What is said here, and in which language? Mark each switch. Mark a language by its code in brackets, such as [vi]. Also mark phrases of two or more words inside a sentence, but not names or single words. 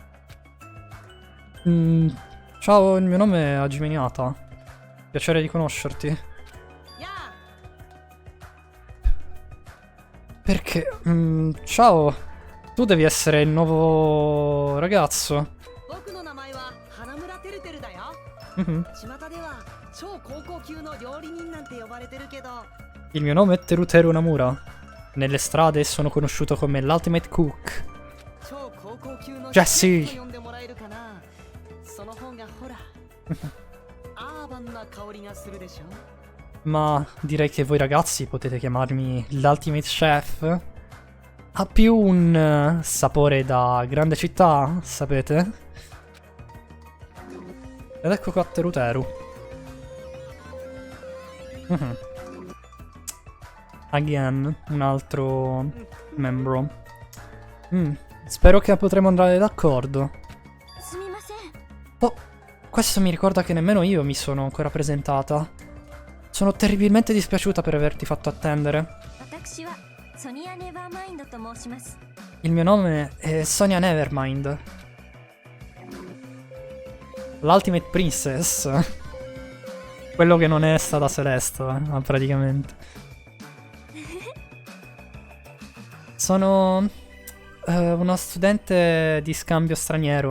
[it] Ciao, il mio nome è Hajime Niata. Piacere di conoscerti. [ja] やあ。 [it] Perché? Ciao. Tu devi essere il nuovo ragazzo. [ja] 僕の名前は花村てるてるだよ。 Mhm. 巷では超高校級の料理人なんて呼ばれてるけど、 [it] Il mio nome è Teruteru Namura. Nelle strade sono conosciuto come l' [en] Ultimate Cook. [ja] 超高校級の Jesse と呼んでもらえるかな。その方がほら、アーバンな香りがするでしょ。 [it] Ma direi che voi ragazzi potete chiamarmi l' [en] Ultimate Chef. [it] Ha più un sapore da grande città, sapete? Ed ecco qua Teruteru. Mhm. Again, un altro membro. Spero che potremo andare d'accordo. [ja] すみません。 [it] Oh, questo mi ricorda che nemmeno io mi sono ancora presentata. Sono terribilmente dispiaciuta per averti fatto attendere. [ja] 私はソニア・ネバーマインドと申します。 [it] Il mio nome è Sonia Nevermind. L' [en] Ultimate Princess. [it] Quello che non è stata Celeste, praticamente. Sono uno studente di scambio straniero.